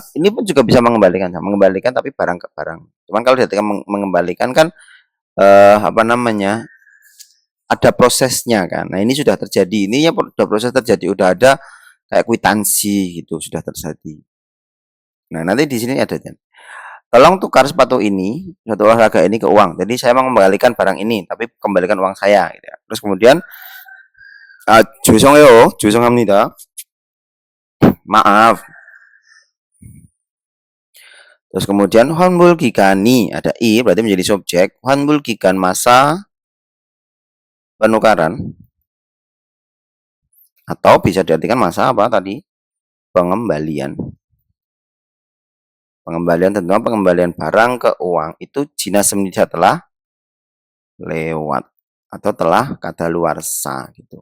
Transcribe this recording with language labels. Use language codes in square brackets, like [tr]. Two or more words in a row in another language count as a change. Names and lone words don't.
[id] Ini pun juga bisa mengembalikan tapi barang ke barang. Cuman kalau dia mengembalikan kan ada prosesnya kan. Nah ini sudah terjadi, ini ya sudah proses terjadi, udah ada kayak kwitansi gitu, sudah terjadi. Nah nanti di sini ada tolong tukar sepatu ini, sepatu olahraga ini ke uang. Jadi saya mengembalikan barang ini, tapi kembalikan uang saya gitu ya. Terus kemudian [ko] 죄송해요, 죄송합니다, [id] maaf. Terus kemudian [ko] 환불 기간이 [id] ada i, berarti menjadi subjek. [ko] 환불 기간 [id] masa penukaran, atau bisa diartikan masa apa tadi? Pengembalian. Tentunya pengembalian barang ke uang itu 지났습니다 telah lewat atau telah kadaluarsa gitu.